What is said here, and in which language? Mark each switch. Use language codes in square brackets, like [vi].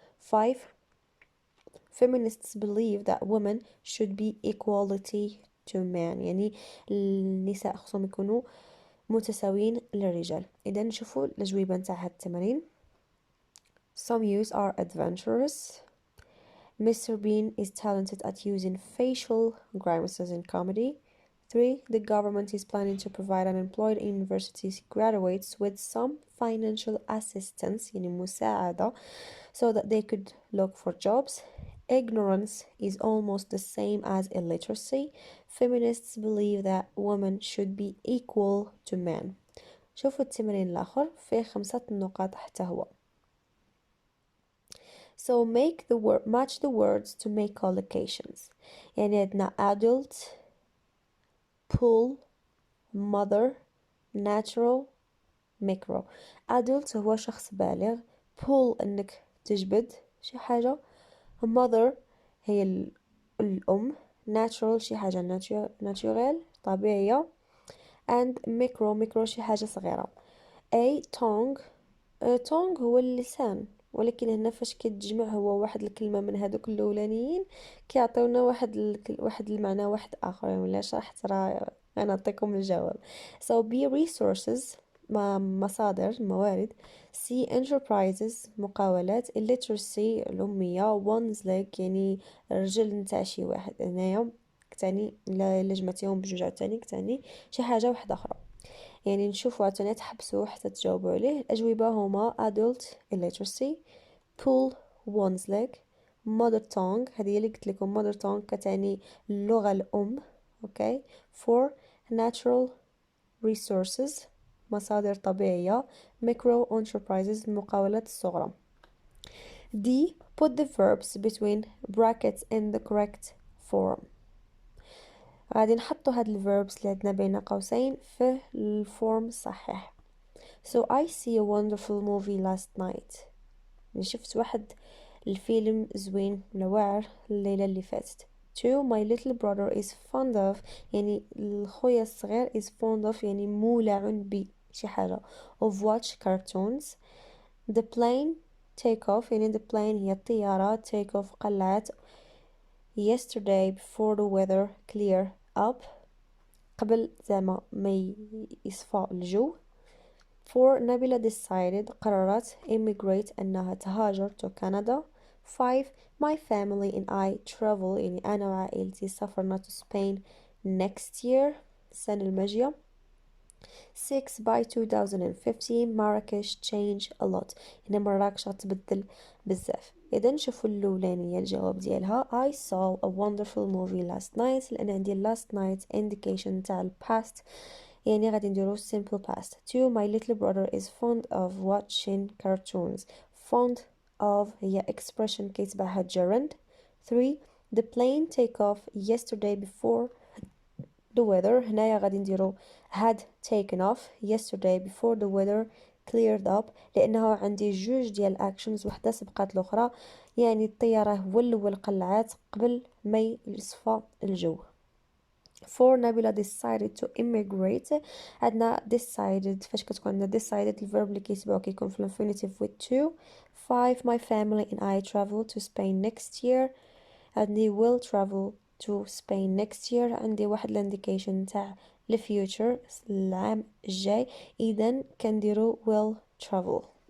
[en] 5 feminists believe that women should be equality to men [ar] يعني النساء خصهم يكونوا متساويين للرجال. إذا نشوفوا الأجوبة نتاع هاد التمارين. [en] Some youths are adventurous. Mr. Bean is talented at using facial grimaces in comedy. 3 The government is planning to provide unemployed university graduates with some financial assistance [ar] يعني مساعدة [en] so that they could look for jobs. Ignorance is almost the same as illiteracy. Feminists believe that women should be equal to men. [ar] شوفوا التمرين الآخر فيه 5 نقاط حتى هو. [en] So match the words to make collocations. [ar] يعني عندنا adult, pull, mother, natural, micro. adult هو شخص بالغ. pull انك تجبد شي حاجة. mother هي الأم. natural شي حاجة natural طبيعية. and micro شي حاجة صغيرة. tongue هو اللسان ولكن هنا فاش كتجمع هو واحد الكلمة من هادوك الأولانيين كيعطيونا واحد المعنى واحد آخر يعني ولا شرحت راه غنعطيكم الجواب. so B resources مصادر موارد. C enterprises مقاولات. illiteracy الأمية. one's leg يعني الرجل نتاع شي واحد هنايا كتعني إلا جمعتيهم بجوج عاوتاني كتعني شي حاجة واحدة أخرى. يعني نشوفوا عاوتاني تحبسوا حتى تجاوبوا عليه. الأجوبة هما adult illiteracy, pull one's leg, mother tongue هذه اللي قلت لكم mother tongue كتعني اللغة الأم. okay. 4 natural resources مصادر طبيعية. micro enterprises المقاولات الصغرى. [en] D put the verbs between brackets in the correct form. [ar] غادي نحطو هاد الverbs اللي عندنا بين قوسين في الفورم الصحيح. [en] So I see a wonderful movie last night. [ar] شفت واحد الفيلم زوين ولا واعر الليلة اللي فاتت. [en] 2 my little brother is fond of [ar] يعني الخويا الصغير [en] is fond of [ar] يعني مولع بشي حاجة [en] of watch cartoons. the plane take off [ar] يعني [en] the plane [ar] هي الطيارة [en] take off [ar] قلعت [en] yesterday before the weather clear up [ar] قبل زعما ما يصفى الجو. [en] 4 نبيلة decided [ar] قررت [en] immigrate [ar] أنها تهاجر [en] to Canada. 5 my family and I travel [ar] يعني أنا وعائلتي سافرنا [en] to Spain next year [ar] السنة الماجية. [en] 6 by 2015 Marrakesh change a lot [ar] هنا مراكش غتبدل بزاف. إذا نشوفوا الأولانية الجواب ديالها [en] I saw a wonderful movie last night [ar] لأن عندي last night indication تاع past يعني غادي نديرو simple past. [en] 2 my little brother is fond of watching cartoons. [ar] fond of هي expression كيتبعها gerund. 3 [en] the plane take off yesterday before the weather [ar] هنايا غادي نديرو [en] had taken off yesterday before the weather cleared up [ar] لأنه عندي جوج ديال actions وحدة سبقات الأخرى يعني الطيارة هو الأول قلعات قبل ما يصفى الجو. 4 نبيلة [en] decided to immigrate [ar] عندنا decided فاش كتكون عندنا decided الverb اللي كيتبعو كيكون في infinitive with to. 5 [en] my family and I travel to Spain next year [ar] عندي [en] will travel to Spain next year [ar] عندي واحد الانديكيشن تاع الفيوتشر العام الجاي إذن كنديرو will travel.